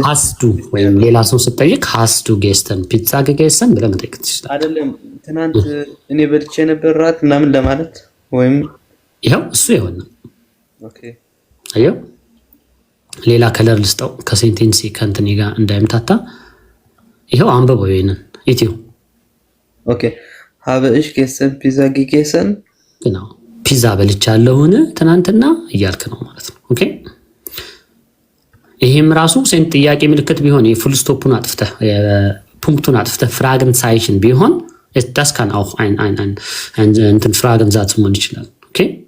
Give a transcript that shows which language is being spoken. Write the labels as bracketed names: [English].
[German] hast du [Amharic] ወይም ሌላ ሰው ስትጠይቅ [German] hast du gestern Pizza gegessen [Amharic] ብለህ መጠየቅ ትችላለህ። አይደለም ትናንት እኔ በልቼ ነበር ራት ምናምን ለማለት ወይም ይሄው እሱ ይሆን። ኦኬ አየው ሌላ ከለር ልስጠው ከሴንቴንስ ከእንትን ጋር እንዳይምታታ። ይሄው አንብበው ይሄንን ኢትዮ [German] ኦኬ habe ich gestern Pizza gegessen genau [Amharic] ፒዛ በልቻለሁን ትናንትና እያልክ ነው ማለት ነው። ኦኬ ይሄም ራሱ ሴንት ጥያቄ ምልክት ቢሆን የፉል ስቶፑን አጥፍተህ ፑንክቱን አጥፍተህ ፍራግን ሳይሽን ቢሆን [German] das kann auch ein [Amharic] እንትን ፍራግን ዛት መሆን ይችላል። ኦኬ